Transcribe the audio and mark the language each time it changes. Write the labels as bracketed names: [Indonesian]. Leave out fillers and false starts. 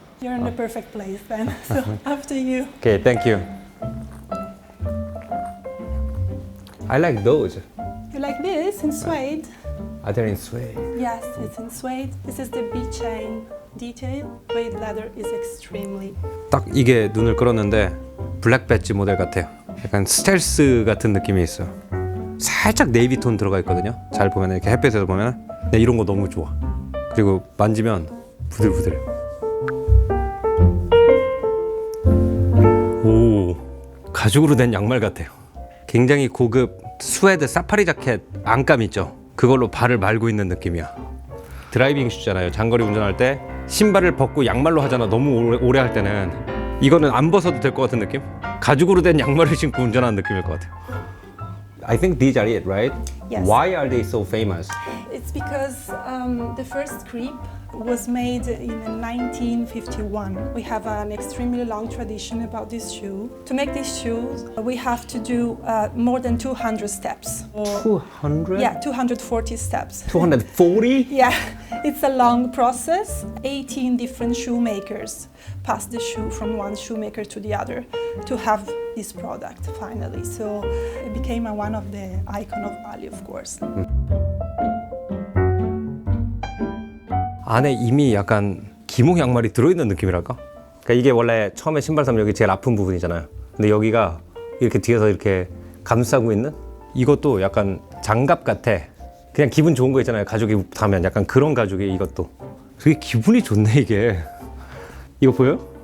[English] You're in the perfect place then. So after you. Okay, thank you. I like those. You like this in suede? Are they in suede? Yes, it's in suede. This is the B-chain detail. Suede leather is extremely. [Korean] 딱 이게 눈을 끌었는데 블랙 배지 모델 같아요. 약간 스텔스 같은 느낌이 있어. 살짝 네이비 톤 들어가 있거든요. 잘 보면 이렇게 햇빛에서 보면 이런 거 너무 좋아. 그리고 만지면 부들부들. 오, 가죽으로 된 양말 같아요. 굉장히 고급 스웨드 사파리 자켓 안감 있죠. 그걸로 발을 말고 있는 느낌이야. 드라이빙 슈잖아요. 장거리 운전할 때 신발을 벗고 양말로 하잖아. 너무 오래 할 때는 이거는 안 벗어도 될 것 같은 느낌? 가죽으로 된 양말을 신고 운전하는 느낌일 것 같아요. [English] I think these are it, right? Yes. Why are they so famous? It's because the first creep was made in 1951. We have an extremely long tradition about this shoe. To make these shoes, we have to do more than 200 steps. 200? Yeah, 240 steps. 240? Yeah, it's a long process. 18 different shoemakers pass the shoe from one shoemaker to the other to have this product finally. So it became one of the icon of Bali, of course. [Korean] 안에 이미 약간 기목 양말이 들어있는 느낌이랄까? 그러니까 이게 원래 처음에 신발 사면 여기 제일 아픈 부분이잖아요. 근데 여기가 이렇게 뒤에서 이렇게 감싸고 있는 이것도 약간 장갑 같아. 그냥 기분 좋은 거 있잖아요. 가죽이 닿으면 약간 그런 가죽이 이것도. 되게 기분이 좋네 이게. 이거 보여요?